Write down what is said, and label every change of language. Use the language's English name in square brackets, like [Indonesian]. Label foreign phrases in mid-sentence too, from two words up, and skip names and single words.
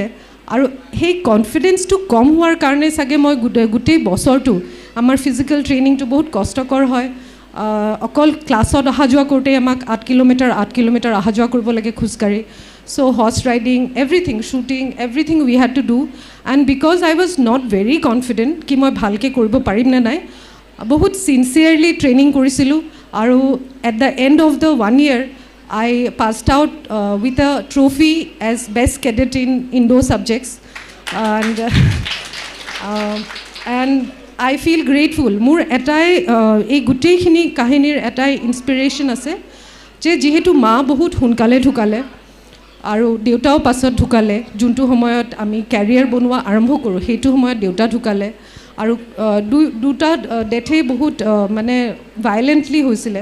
[Assamese] আৰু সেই কনফিডেঞ্চটো কম হোৱাৰ কাৰণে চাগে মই গোটেই বছৰটো আমাৰ [English] physical training [Assamese] বহুত কষ্টকৰ হয়। অকল ক্লাছত অহা যোৱা কৰোঁতে আমাক 8 কিলোমিটাৰ অহা যোৱা কৰিব লাগে খোজকাঢ়ি। [English] So horse riding, everything, shooting, everything we had to do. And because I was not very confident [Assamese] কি মই ভালকৈ কৰিব পাৰিম নে নাই, বহুত চিনচিয়াৰলি ট্ৰেইনিং কৰিছিলোঁ। [English] আৰু at the end of the 1 year I passed out with a trophy as best cadet in Indo subjects, and I feel grateful. [Assamese] মোৰ এটাই এই গোটেইখিনি কাহিনীৰ এটাই ইনস্পিৰেশ্যন আছে যে যিহেতু মা বহুত সোনকালে ঢুকালে আৰু দেউতাও পাছত ঢুকালে, যোনটো সময়ত আমি কেৰিয়াৰ বনোৱা আৰম্ভ কৰোঁ সেইটো সময়ত দেউতা ঢুকালে। আৰু দুটা ডেথেই বহুত মানে ভাইলেণ্টলি হৈছিলে।